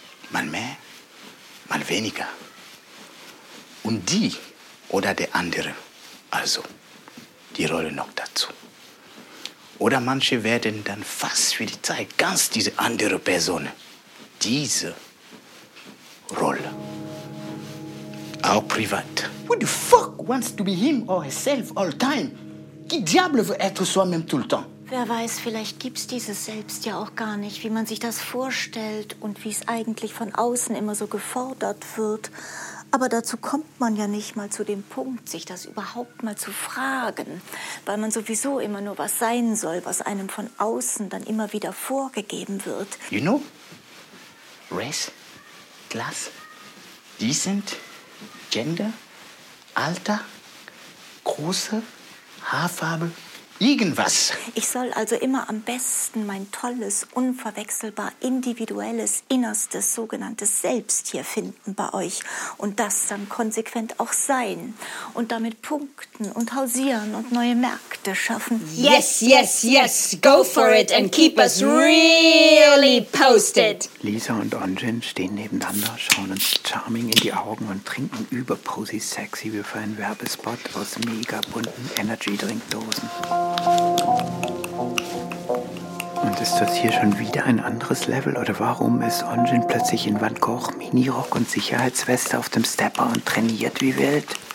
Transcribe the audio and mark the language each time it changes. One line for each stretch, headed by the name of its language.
German: Mal mehr, mal weniger. Und die oder der andere, also die Rolle noch dazu. Oder manche werden dann fast für die Zeit ganz diese andere Person, diese Rolle. Auch privat.
English: Who the fuck wants to be him or herself all time?
French: Qui diable veut être soi-même tout le temps?
German: Wer weiß, vielleicht gibt's dieses Selbst ja auch gar nicht, wie man sich das vorstellt und wie es eigentlich von außen immer so gefordert wird. Aber dazu kommt man ja nicht mal zu dem Punkt, sich das überhaupt mal zu fragen. Weil man sowieso immer nur was sein soll, was einem von außen dann immer wieder vorgegeben wird.
English: You know, race, class, decent, gender,
German: Alter, große, Haarfarbe, irgendwas. Ich soll also immer am besten mein tolles, unverwechselbar individuelles, innerstes, sogenanntes Selbst hier finden bei euch. Und das dann konsequent auch sein. Und damit punkten und hausieren und neue Märkte schaffen.
English: Yes, yes, yes, go for it and keep us really posted.
German: Lisa und Onjin stehen nebeneinander, schauen uns charming in die Augen und trinken überposy sexy wie für einen Werbespot aus mega bunten Energy-Drinkdosen. Und ist das hier schon wieder ein anderes Level? Oder warum ist Onjin plötzlich in Van Gogh, Minirock und Sicherheitsweste auf dem Stepper und trainiert wie wild?